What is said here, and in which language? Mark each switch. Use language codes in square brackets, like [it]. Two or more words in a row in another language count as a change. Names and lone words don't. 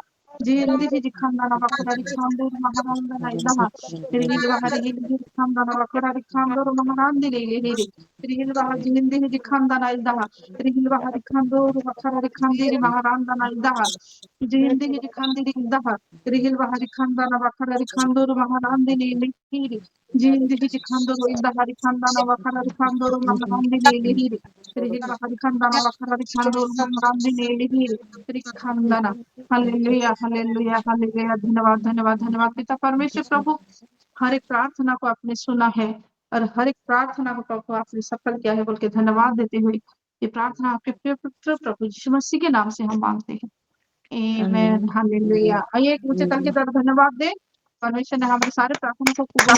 [hi] Jindihi Kandana Bakari Kandur Maharanda Ilaha, Rilvahari Kandana Bakari Kandur Maharandi Lili, Rilvaha Jindihi Kandana Ilaha, Rilvahari Kandur Bakari Kandiri Maharanda Ilaha, Jindihi Kandiri Ilaha, Rilvahari Kandana Bakari Kandur Maharandi Lili, Jindihi Kandur Ilahari Kandana Bakari Kandur Maharandi Lili, Rilvahari Kandana Bakari Kandur Maharandi Lili, Kandana. हालेलुया हालेलुया हालेलुया धन्यवाद धन्यवाद धन्यवाद पिता परमेश्वर प्रभु हर एक प्रार्थना को आपने सुना है और हर एक प्रार्थना को प्रभु आपने सफल किया है बोल के धन्यवाद देते हुए ये प्रार्थना आपके प्रिय पुत्र प्रभु यीशु मसीह के नाम से हम मांगते हैं आमीन हालेलुया आइए एक ऊंचे करके धन्यवाद दे परमेश्वर ने हमारे सारे प्रार्थना को कबूल